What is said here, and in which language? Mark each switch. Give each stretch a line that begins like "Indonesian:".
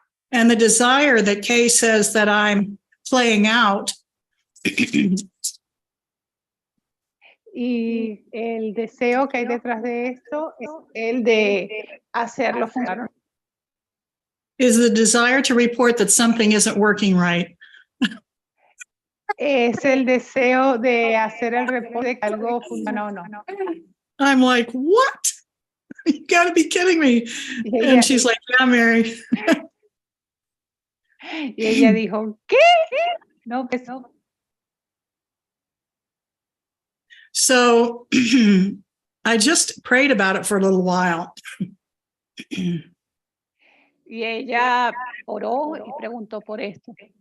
English: And the desire that Kay says that I'm playing out
Spanish: y el deseo que hay detrás de esto es el de hacerlo funcionar.
English: is the desire to report that something isn't working right.
Spanish: Es el deseo de hacer el reporte de que algo funciona o no.
English: I'm like, what? You got to be kidding me. And she's like, yeah, Mary.
Spanish: Y ella dijo, ¿qué? No, pues no.
English: So I just prayed about it for a little while.
Spanish: Y ella oró y preguntó por esto.